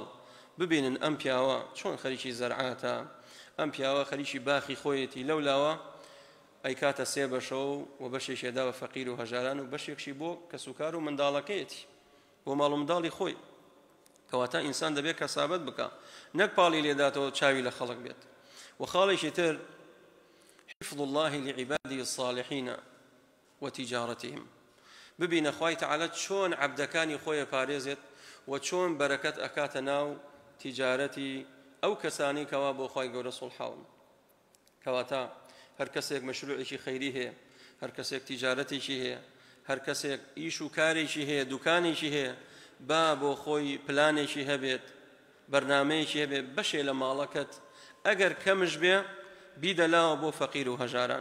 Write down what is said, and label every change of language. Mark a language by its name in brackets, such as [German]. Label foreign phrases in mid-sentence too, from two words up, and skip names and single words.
[Central Kurdish] ببینن ئەم پیاوە چۆن خەریکی زەرعاتە، ئەم پیاوە خەریکی باخی خۆیەتی، لەولاوە ئەی کاتە سێ بەشەوە و بەشێکێدا بە فەقیر و هەژاران و بەشێکشی بۆ کەسوکار و منداڵەکەیەتی، بۆ ماڵ و منداڵی خۆی. کەواتە ئینسان دەبێت کەسابەت بکە، نەک پاڵی لێداتەوە چاوی لە خەڵک بێت. و خاڵێکی تر [Arabic] حفظ الله لعباده الصالحين وتجارتهم. [Central Kurdish] ببینە خوای تەعالە چۆن عەبدەکانی خۆی پارێزێت و چۆن بەرەکەت ئەکاتە ناو تیجارەتی ئەو کەسانی کەوا بۆ خوای گەورە سڵحاون. کەواتە هەر کەسێک مەشروعێکی خەیری هەیە، هەر کەسێک تیجارەتێکی هەیە، هەر کەسێک ئیش و کارێکی هەیە، دوکانێکی هەیە، با بۆ خۆی پلانێکی هەبێت، بەرنامەیەکی هەبێت، بەشێ لە ماڵەکەت ئەگەر کەمش بێ بیدەلاوە بۆ فەقیر و هەژاران.